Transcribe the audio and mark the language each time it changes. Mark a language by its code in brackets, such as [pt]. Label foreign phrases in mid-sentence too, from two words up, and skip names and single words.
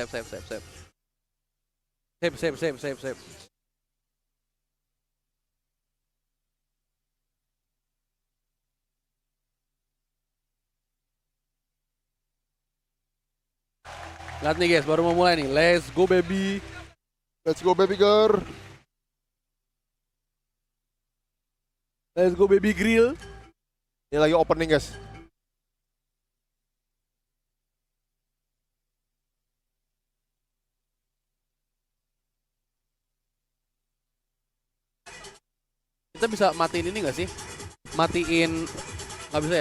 [id] Save. Lihat nih guys, baru mau mulai nih. [en] Let's go baby. Let's go baby girl. Let's go baby grill. [id] Ini lagi opening, guys. Kita bisa matiin ini nggak sih? Matiin, nggak bisa ya?